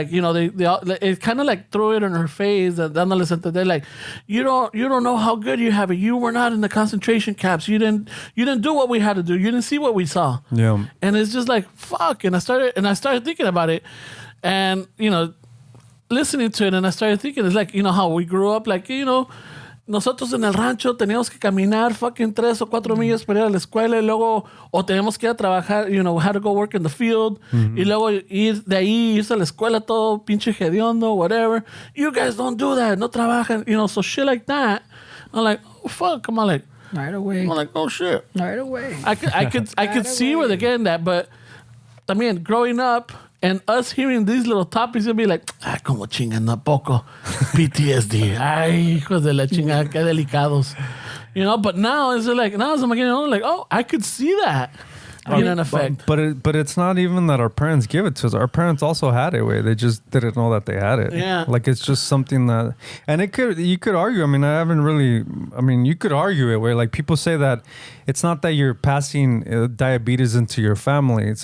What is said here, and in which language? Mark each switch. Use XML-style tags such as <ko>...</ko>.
<en>Like, you know, it kind of like threw it in her face. And they're like, you don't know how good you have it. You were not in the concentration camps. You didn't do what we had to do. You didn't see what we saw. Yeah. And it's just like fuck. And I started thinking about it, and you know, listening to it, and I started thinking, it's like, you know, how we grew up, like, you know.</en> <es>Nosotros en el rancho teníamos que caminar fucking 3 o 4 millas para ir a la escuela, y luego o teníamos que ir a trabajar, you know, had to go work in the field, y luego ir de ahí, irse a la escuela todo pinche hediondo, whatever.</es> <en>You guys don't do that, no trabajan, you know, so shit like that. I'm like, oh fuck, I'm like, right away. I'm like, oh shit. Right away. I could see where they're getting that, but I mean, growing up and us hearing these little topics, you'll be like, como chingan a poco. PTSD.</en> <es>Ay, hijos de la chingada, qué delicados.</es> <en>You know, but now it's like, as I'm getting older, like, oh, I could see that being an effect. But it's not even that our parents give it to us. Our parents also had it way. They just didn't know that they had it. Yeah. Like it's just something that, and you could argue. I mean, you could argue it where like people say that it's not that you're passing diabetes into your family.</en>